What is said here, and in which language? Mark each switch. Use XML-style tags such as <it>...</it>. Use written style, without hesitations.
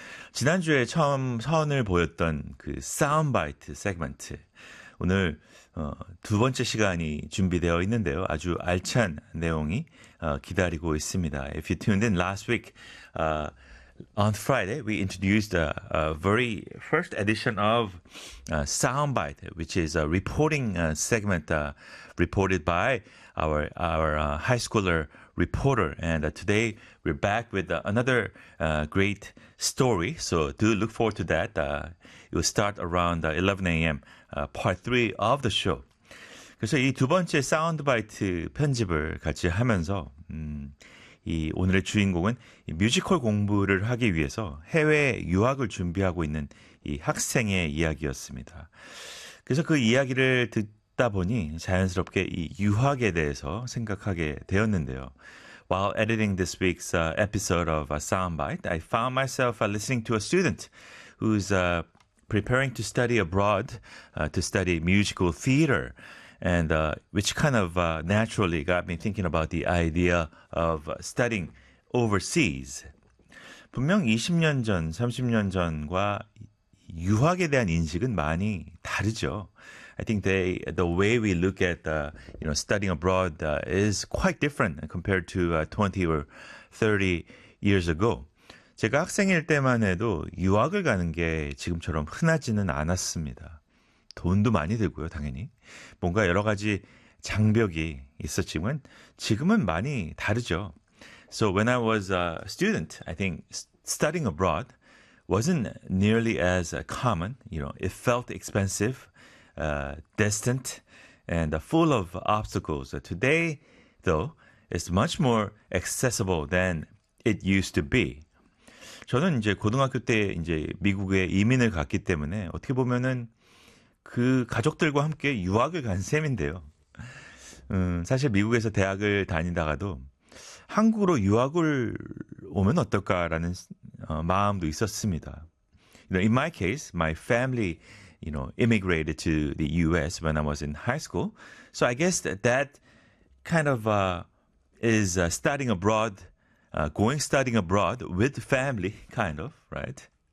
<ko>지난주에 처음 선을 보였던 그 사운드바이트 세그먼트. 오늘 두 번째 시간이 준비되어 있는데요. 아주 알찬 내용이 기다리고 있습니다.</ko> <en>If you tuned in last week, on Friday, we introduced a very first edition of Soundbite, which is a reporting segment reported by our high schooler reporter. And today, we're back with another great story. So do look forward to that. It will start around 11 a.m., part 3 of the show.</en> <ko>그래서 이 두 번째 사운드바이트 편집을 같이 하면서 이 오늘의 주인공은 이 뮤지컬 공부를 하기 위해서 해외 유학을 준비하고 있는 이 학생의 이야기였습니다. 그래서 그 이야기를 듣다 보니 자연스럽게 이 유학에 대해서 생각하게 되었는데요.</ko> <en>While editing this week's episode of a soundbite, I found myself listening to a student who's preparing to study abroad to study musical theater. And which kind of naturally got me thinking about the idea of studying overseas.</en> <ko>분명 20년 전, 30년 전과 유학에 대한 인식은 많이 다르죠.</ko> <en>I think the way we look at you know, studying abroad is quite different compared to 20 or 30 years ago.</en> <ko>제가 학생일 때만 해도 유학을 가는 게 지금처럼 흔하지는 않았습니다. 돈도 많이 들고요, 당연히. 뭔가 여러 가지 장벽이 있었지만 지금은 많이 다르죠.</ko> <en>So when I was a student, I think studying abroad wasn't nearly as common. You know, it felt expensive, distant, and full of obstacles. Today, though, it's much more accessible than it used to be.</en> <ko>저는 이제 고등학교 때 이제 미국에 이민을 갔기 때문에 어떻게 보면은 그 가족들과 함께 유학을 간 셈인데요. 사실 미국에서 대학을 다니다가도 한국으로 유학을 오면 어떨까라는 마음도 있었습니다.</ko> <en>You know, in my case, my family, you know, immigrated to the US when I was in high school. So I guess that kind of is studying abroad, going studying abroad with family, kind of, right?</en>